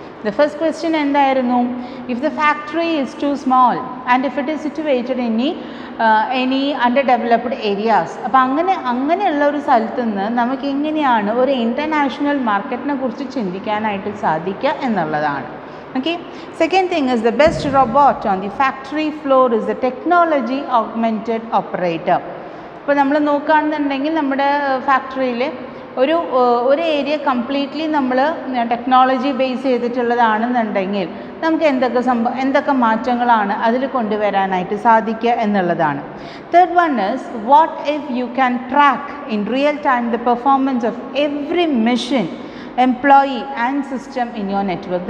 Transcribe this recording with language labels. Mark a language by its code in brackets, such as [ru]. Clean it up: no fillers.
[en] the first question [ml] എന്തായിരുന്നു? [en] If the factory is too small and if it is situated in any under developed areas. [ml] അപ്പോൾ അങ്ങനെയുള്ള ഒരു സ്ഥലത്ത് നിന്ന് നമുക്ക് എങ്ങനെയാണ് ഒരു ഇൻ്റർനാഷണൽ മാർക്കറ്റിനെ കുറിച്ച് ചിന്തിക്കാനായിട്ട് സാധിക്കുക എന്നുള്ളതാണ്. [en] Okay, second thing is the best robot on the factory floor is the technology augmented operator. [ml] ഇപ്പോൾ നമ്മൾ നോക്കുകയാണെന്നുണ്ടെങ്കിൽ നമ്മുടെ ഫാക്ടറിയിൽ ഒരു ഏരിയ കംപ്ലീറ്റ്ലി നമ്മൾ ടെക്നോളജി ബേസ് ചെയ്തിട്ടുള്ളതാണെന്നുണ്ടെങ്കിൽ നമുക്ക് എന്തൊക്കെ മാറ്റങ്ങളാണ് അതിൽ കൊണ്ടുവരാനായിട്ട് സാധിക്കുക എന്നുള്ളതാണ്. [en] Third one is what if you can track in real time the performance of every machine, employee and system in your network.